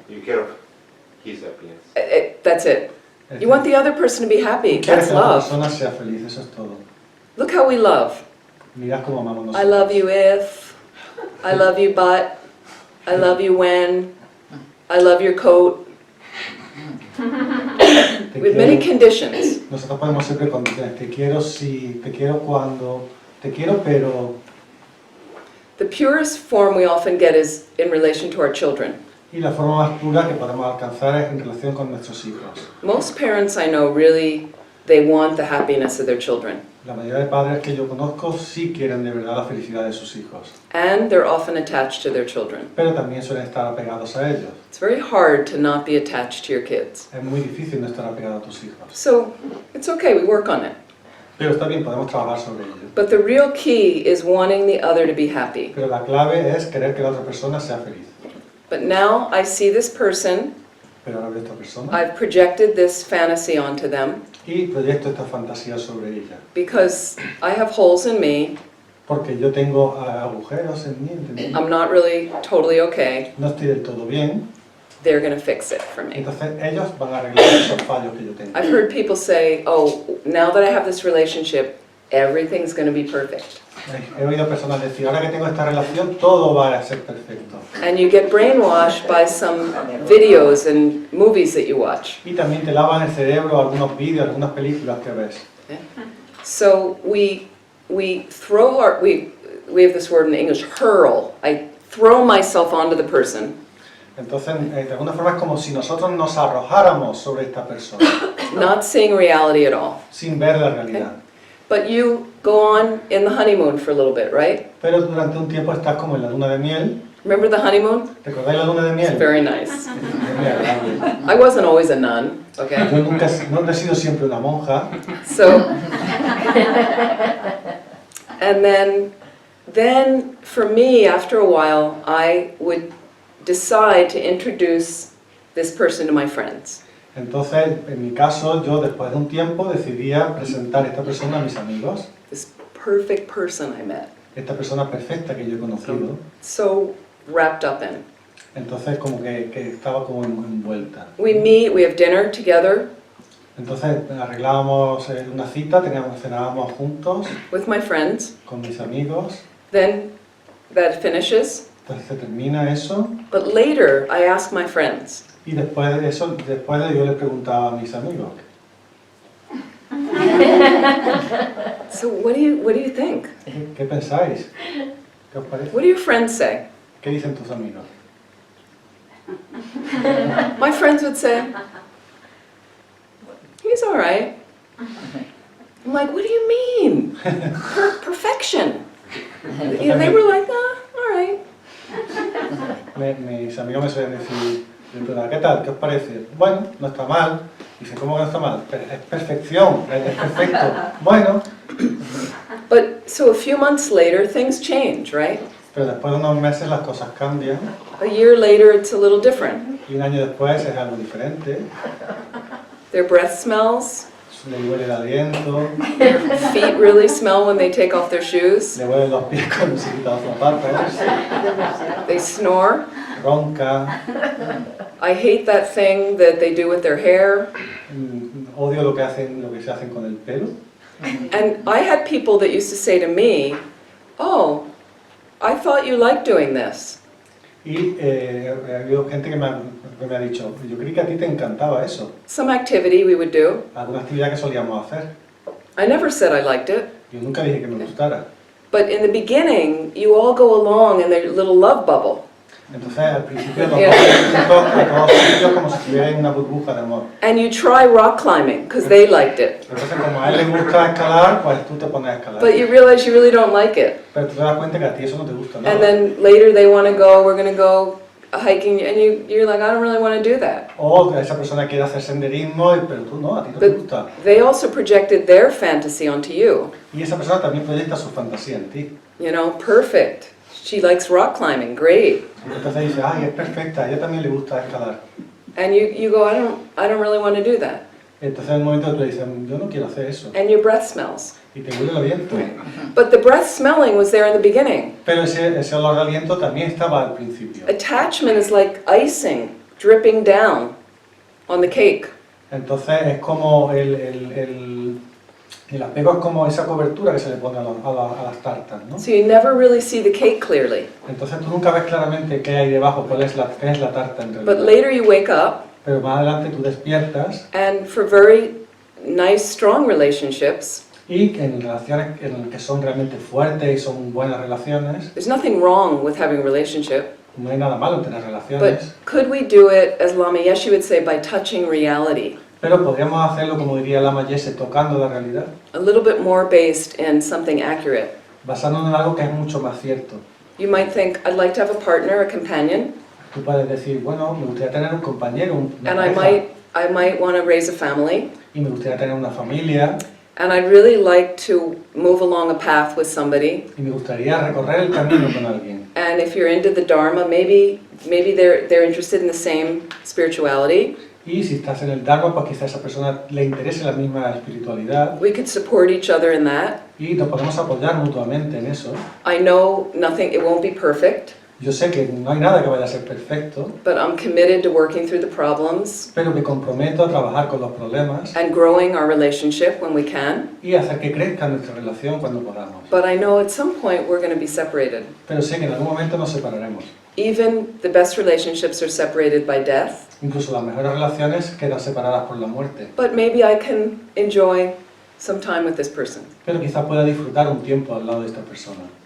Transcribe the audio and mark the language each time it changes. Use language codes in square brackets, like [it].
[en] You care of his happiness. That's it. You want the other person to be happy. [es] Quieres [en] That's [es] que la [en] love. [es] persona sea feliz, eso es todo. [en] Look how we love. [es] Mirad cómo amamos nosotros. [en] I love you if, I love you but, I love you when, I love your coat. [es] Te [en] With many [es] quiero. [en] conditions. [es] Nosotros ponemos siempre condiciones. Te quiero si, te quiero cuando, te quiero pero. [en] The purest form we often get is in relation to our children. [es] Y la forma más pura que podemos alcanzar es en relación con nuestros hijos. [en] Most parents I know really, they want the happiness of their children. [es] La mayoría de padres que yo conozco sí quieren de verdad la felicidad de sus hijos, [en] And they're often attached to their children. [es] pero también suelen estar apegados a ellos. [en] It's very hard to not be attached to your kids. [es] Es muy difícil no estar apegado a tus hijos. [en] So, it's okay, we work on it. [es] Pero está bien, podemos trabajar sobre ello. [en] But the real key is wanting the other to be happy. [es] Pero la clave es querer que la otra persona sea feliz. [en] But now I see this person, [es] Pero ahora veo a esta persona [en] I've projected this fantasy onto them [es] y proyecto esta fantasía sobre ella. [en] because I have holes in me, [es] Porque yo tengo agujeros en mí, ¿entendés? [en] I'm not really totally okay, [es] No estoy del todo bien. [en] they're gonna fix it for me. [es] Entonces ellos van a arreglar esos fallos que yo tengo. [en] I've heard people say, oh, now that I have this relationship, everything's gonna be perfect. [es] He oído personas decir, ahora que tengo esta relación, todo va a ser perfecto. [en] And you get brainwashed by some videos and movies that you watch. [es] Y también te lavan el cerebro algunos vídeos, algunas películas que ves. [en] So we have this word in English, hurl. I throw myself onto the person, [es] Entonces, de alguna forma es como si nosotros nos arrojáramos sobre esta persona, [en] not seeing reality at all. [es] sin ver la realidad. [en] But you go on in the honeymoon for a little bit, right? [es] Pero durante un tiempo estás como en la luna de miel. [en] Remember the honeymoon? [es] ¿Recordáis la luna de [en] It's [es] miel? [en] very nice. [es] Es muy agradable. [en] I wasn't always a nun, okay? [es] Yo nunca no he sido siempre una monja. [en] So, and then for me, after a while, I would decide to introduce this person to my friends. [es] Entonces, en mi caso, yo después de un tiempo decidía presentar a esta persona a mis amigos, [en] This perfect person I met. [es] esta persona perfecta que yo he conocido. [en] So wrapped up in. [es] Entonces, como que estaba como envuelta. [en] We meet, we have dinner together [es] Entonces, arreglábamos una cita, cenábamos juntos [en] with my friends. [es] con mis amigos. [en] Then that finishes. [es] Entonces se termina eso [en] But later, I ask my friends, [es] y después de eso, yo le preguntaba a mis amigos, [en] so what do you think? [es] ¿qué pensáis? ¿Qué os parece? [en] What do your friends say? [es] ¿Qué dicen tus amigos? [en] My friends would say, he's all right. I'm like, what do you mean? Perfection. You know, they were like, all right. [es] Mis amigos me suelen decir, me preguntan, ¿qué tal? ¿Qué os parece? Bueno, no está mal. Dicen, ¿cómo que no está mal? Es perfección, es perfecto. Bueno, [en] But so a few months later, things change, right? [es] pero después de unos meses las cosas cambian [en] A year later, it's a little different. [es] y un año después es algo diferente. [en] Their breath smells, [es] Le huele el aliento, [en] Their feet really smell when they take off their shoes. [es] le huelen los pies cuando se quita los zapatos, [en] They snore. [es] ronca, [en] I hate that thing that they do with their hair. [es] odio lo que se hacen con el pelo. [en] And I had people that used to say to me, "Oh, I thought you liked doing this." [es] Y ha habido gente que me ha dicho, yo creí que a ti te encantaba eso, [en] Some activity we would do. [es] alguna actividad que solíamos hacer. [en] I never said I liked it. [es] Yo nunca dije que me gustara. [en] But in the beginning, you all go along in their little love bubble. [es] Entonces al principio nos vamos juntos a todos sitios como si estuviera en una burbuja de amor. [en] And you try rock climbing because they liked it. [es] Entonces como a él le gusta escalar, pues tú te pones a escalar. [en] But you realize you really don't like it. [es] Pero tú te das cuenta que a ti eso no te gusta [en] And [es] nada. [en] then later they want to go, we're going to go hiking, and you're like, I don't really want to do that. [es] O esa persona quiere hacer senderismo, pero tú no, a ti no te gusta. [en] They also projected their fantasy onto you. [es] Y esa persona también proyecta su fantasía en ti. [en] You know, perfect. She likes rock climbing, great. [es] Entonces dice, ay, es perfecta, a ella también le gusta escalar. [en] And you go, I don't really want to do that. [es] Entonces en un momento tú le dices, yo no quiero hacer eso. [en] And your breath smells. [es] Y te huele el aliento. [en] But the breath smelling was there in the beginning. [es] Pero ese olor de aliento también estaba al principio. [en] Attachment is like icing dripping down on the cake. [es] Entonces es como el apego es como esa cobertura que se le pone a las tartas, ¿no? [en] So you never really see the cake clearly. [es] Entonces tú nunca ves claramente qué hay debajo, qué es la tarta en [en] But [es] realidad. [en] later you wake up, [es] Pero más adelante tú despiertas [en] and for very nice, strong relationships, [es] y en relaciones que son realmente fuertes y son buenas relaciones, [en] there's nothing wrong with having a relationship. [es] no hay nada malo en tener [en] But [es] relaciones, [en] could we do it, as Lama Yeshe would say, by touching reality? [es] pero podríamos hacerlo, como diría Lama Yeshe, tocando la realidad, [en] A little bit more based in something accurate. [es] basándonos en algo que es mucho más cierto. [en] You might think, I'd like to have a partner, a companion, [es] Tú puedes decir, bueno, me gustaría tener un compañero, una [en] and I [es] pareja, [en] might want to raise a family, [es] y me gustaría tener una familia, [en] and I'd really like to move along a path with somebody. [es] y me gustaría recorrer el camino con alguien. [en] And if you're into the Dharma, maybe they're interested in the same spirituality. [es] Y si estás en el Dharma, pues quizá a esa persona le interese la misma espiritualidad [en] We could support each other in that. [es] y nos podemos apoyar mutuamente en eso. [en] I know it won't be perfect, [es] Yo sé que no hay nada que vaya a ser perfecto, [en] but I'm committed to working through the problems [es] pero me comprometo a trabajar con los problemas [en] and growing our relationship when we can. [es] y hacer que crezca nuestra relación cuando podamos. [en] But I know at some point we're going to be separated. [es] Pero sé que en algún momento nos separaremos. [en] Even the best relationships are separated by death, [es] Incluso las mejores relaciones quedan separadas por la muerte. [en] but maybe I can enjoy some time with this person. [es] Pero quizá pueda disfrutar un tiempo al lado de esta persona.